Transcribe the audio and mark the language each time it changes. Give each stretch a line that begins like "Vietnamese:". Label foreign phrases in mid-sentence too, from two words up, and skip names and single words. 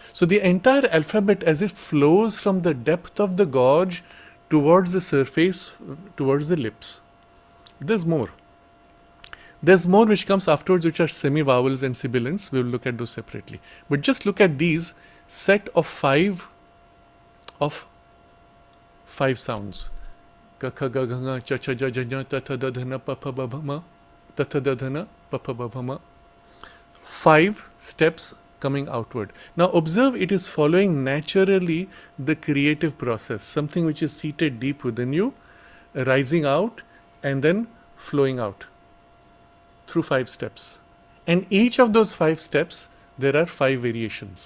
English: So the entire alphabet as if flows from the depth of the gorge towards the surface, towards the lips. There's more. There's more which comes afterwards, which are semi-vowels and sibilants. We will look at those separately. But just look at these set of five sounds.
Sanskrit: Ka, kha, ga, gha, nga, cha, cha, ja, ja, nya, ta, tha, da, dha, na, pa, pa, ba, bha, ma, ta, tha, da, dha, na, pa, pa, ba, bha, ma.
English: 5 steps coming outward. Now observe, it is following naturally the creative process, something which is seated deep within you, rising out and then flowing out through 5 steps. And each of those 5 steps, there are 5 variations.